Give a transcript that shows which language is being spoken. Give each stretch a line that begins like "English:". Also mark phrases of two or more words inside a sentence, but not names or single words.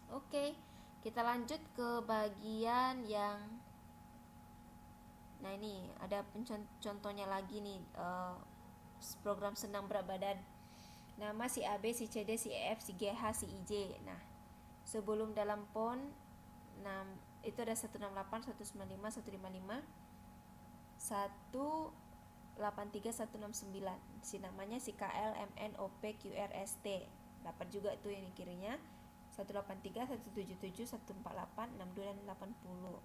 Indonesian: Oke, kita lanjut ke bagian yang nah ini ada contohnya lagi nih, program senam berat badan. Nama si A, B, si C, D, si E, F, si G, H, si I, J. Nah, sebelum dalam PON 6 itu ada 168, 195, 155, 183, 169. Si namanya si KL, MN, OP, QR, ST. Dapat juga tuh yang kirinya 183, 177, 148, 62 dan 80.